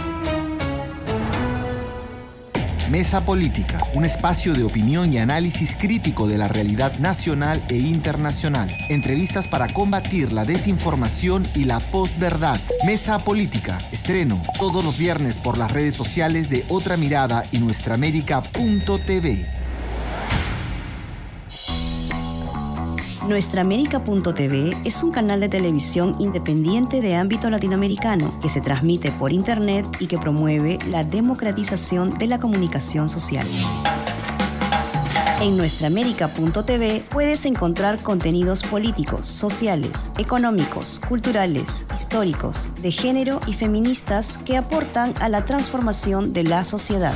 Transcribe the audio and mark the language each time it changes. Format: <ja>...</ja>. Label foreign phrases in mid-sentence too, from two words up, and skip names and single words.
<es>Mesa Política, un espacio de opinión y análisis crítico de la realidad nacional e internacional. Entrevistas para combatir la desinformación y la posverdad. Mesa Política, estreno todos los viernes por las redes sociales de Otra Mirada y nuestraamérica.tv. Nuestraamérica.tv es un canal de televisión independiente de ámbito latinoamericano que se transmite por internet y que promueve la democratización de la comunicación social. En Nuestraamérica.tv puedes encontrar contenidos políticos, sociales, económicos, culturales, históricos, de género y feministas que aportan a la transformación de la sociedad.</es>